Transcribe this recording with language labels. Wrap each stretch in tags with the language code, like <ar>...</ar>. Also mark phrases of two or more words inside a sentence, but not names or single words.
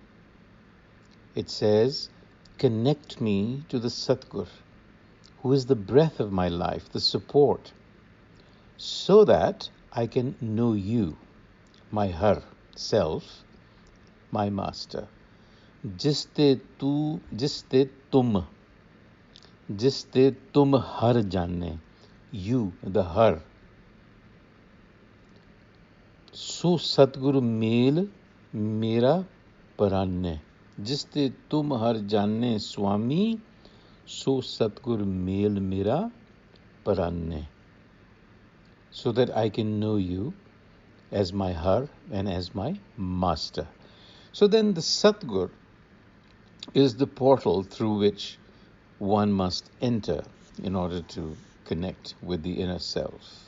<en>It says, connect me to the Satgur, who is the breath of my life, the support, so that I can know you, my Har, self, my master.</en> <pa>ਜਿਸ ਤੇ ਤੁਮ ਹਰਿ ਜਾਣੇ,</pa> <en>you, the Har.</en> <pa>ਸੋ ਸਤਿਗੁਰੁ ਮੇਲਿ ਮੇਰਾ ਪ੍ਰਾਣੇ ਜਿਸ ਤੇ ਤੁਮ ਹਰਿ ਜਾਣੇ ਸੁਆਮੀ ਸੋ ਸਤਿਗੁਰੁ ਮੇਲਿ ਮੇਰਾ ਪ੍ਰਾਣੇ,</pa> <en>so that I can know you as my Har and as my master. So then the Satgur is the portal through which one must enter in order to connect with the inner self.</en>